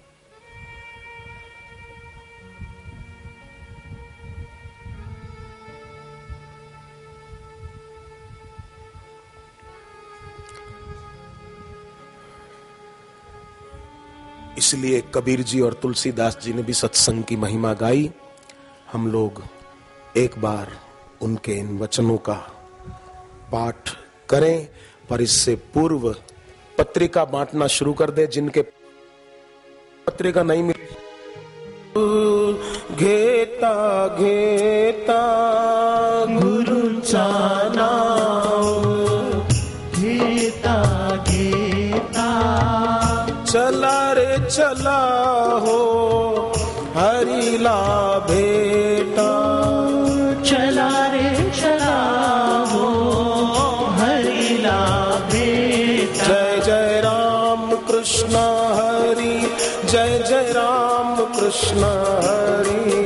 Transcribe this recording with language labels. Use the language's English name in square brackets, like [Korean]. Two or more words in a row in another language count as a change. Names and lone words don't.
[Hindi] इसलिए कबीर जी और तुलसीदास जी ने भी सत्संग की महिमा गाई। हम लोग एक बार उनके इन वचनों का पाठ करें, पर इससे पूर्व पत्रिका बांटना शुरू कर दे। जिनके पत्रिका नहीं मिली, [Marathi] घेता घेता गुरुचा नाम, घेता घेता चला रे चला हो हरि ला भेटा, चला रे चला हो हरि ला भेटा। जय जय राम कृष्ण हरि, जय जय राम कृष्ण हरि,